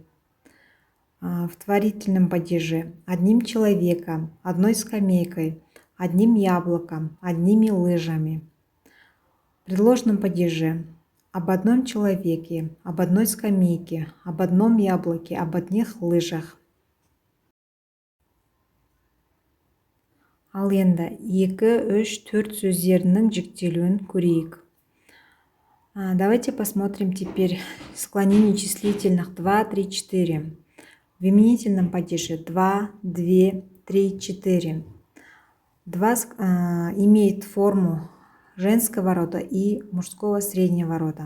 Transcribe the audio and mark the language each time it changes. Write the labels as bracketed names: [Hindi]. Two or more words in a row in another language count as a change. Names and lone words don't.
[Russian] В творительном падеже одним человеком, одной скамейкой, одним яблоком, одними лыжами. В предложном падеже об одном человеке, об одной скамейке, об одном яблоке, об одних лыжах. [Kazakh] Ал енді 2, 3, 4 сөздерінің жіктелуін көрейік. [Russian] Давайте посмотрим теперь склонение числительных 2, 3, 4. В именительном падеже 2, 2, 3, 4. 2 имеет форму женского рода и мужского среднего рода.